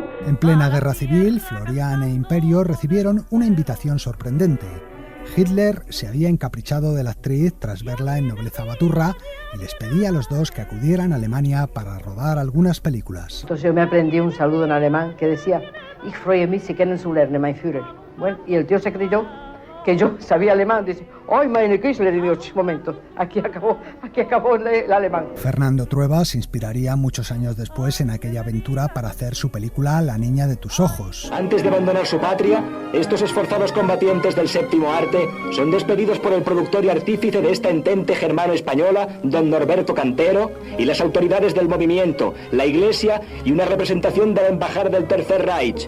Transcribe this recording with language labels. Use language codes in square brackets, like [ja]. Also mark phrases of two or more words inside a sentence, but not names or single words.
[es] En plena guerra civil, Florian e Imperio recibieron una invitación sorprendente. Hitler se había encaprichado de la actriz tras verla en Nobleza Baturra y les pedía a los dos que acudieran a Alemania para rodar algunas películas. Entonces yo me aprendí un saludo en alemán que decía [de] Ich freue mich, Sie kennen zu lernen, mein Führer. [es] Bueno, y el tío se creyó que yo sabía alemán. Dice, ¡ay, meine Kisler! Y digo, momento, aquí acabó el alemán. Fernando Trueba se inspiraría muchos años después en aquella aventura para hacer su película La niña de tus ojos. Antes de abandonar su patria, estos esforzados combatientes del séptimo arte son despedidos por el productor y artífice de esta entente germano-española, don Norberto Cantero, y las autoridades del movimiento, la Iglesia y una representación de la embajada del Tercer Reich.